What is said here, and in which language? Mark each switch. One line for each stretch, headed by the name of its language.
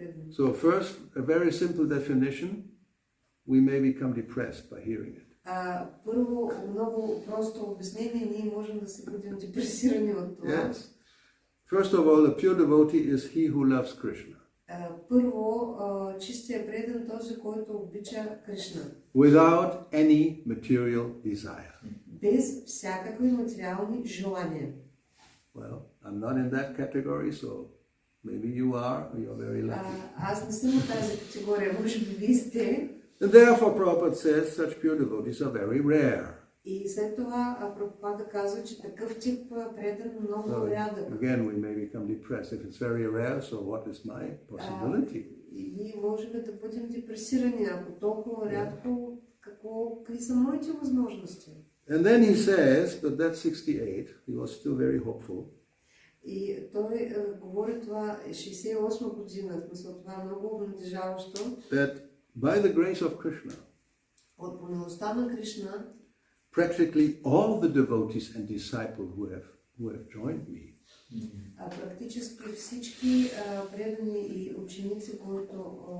English: So first, a very simple definition, we may become depressed by hearing it.
Bulgarian: Първо, много просто обяснение, ние можем да се будем депресирани от това.
English: Yes. First of all, a pure devotee is he who loves Krishna.
Bulgarian: Първо, чистия предан този, който обича Кришна.
English: Without any material desire.
Bulgarian: Без всякакви материални желания.
English: Well, I'm not in that category, so maybe you are, or you're very lucky.
Bulgarian: Аз не съм в тази категория, може би вие сте.
English: And therefore, Prabhupada says such pure devotees are very rare.
Bulgarian: И след това Прабхупада казва, че такъв тип предан много рядък.
English: Again, we may become depressed. If it's very rare, so what is my possibility?
Bulgarian: И ние можем да бъдем депресирани, ако толкова рядко, какви са моите възможности?
English: And then he says, but that's 68, he was still very hopeful.
Bulgarian: И той говори това 68 година, в смисъл това е много обнадежаващо.
English: That by the grace of Krishna,
Bulgarian: от помилостта на Кришна,
English: practically all the devotees and disciples who have joined me,
Bulgarian: практически всички предани и ученици, които